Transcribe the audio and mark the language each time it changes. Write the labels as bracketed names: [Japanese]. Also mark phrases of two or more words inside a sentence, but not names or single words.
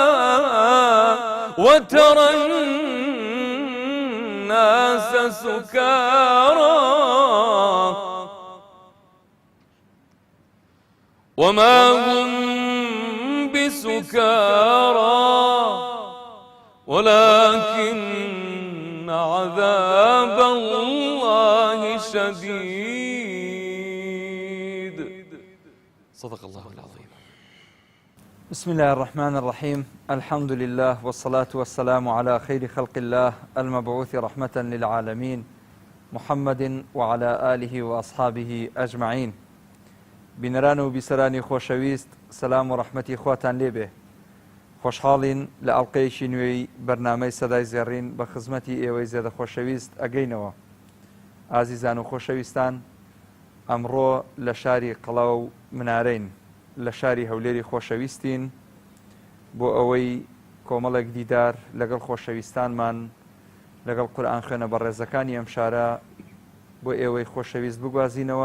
[Arabic] وترى الناس سكارى وما هم بسكارى ولكن عذاب الله شديد. صدق الله العظيم. بسم الله الرحمن الرحيم. الحمد لله والصلاة والسلام على خير خلق الله المبعوث رحمة للعالمين محمد وعلى آله وأصحابه أجمعين. [Central Kurdish] بینەران و بیسەرانی خۆشەویست، سەلام و ڕەحمەتی خواتان لێبێ. خۆشحاڵین لە ئەڵقەیەکی نوێی بەرنامەی سەدای زێڕین بە خزمەتی ئێوەی زێدە خۆشەویست ئەگەینەوە. ئازیزان و خۆشەویستان، ئەمڕۆ لە شاری قەڵاو و منارەین، لە شاری هەولێری خۆشەویستین بۆ ئەوەی کۆمەڵێک دیدار لەگەڵ خۆشەویستانمان لەگەڵ قورئان خوێنە بەڕێزەکانی ئەم شارە بۆ ئێوەی خۆشەویست بگوازینەوە.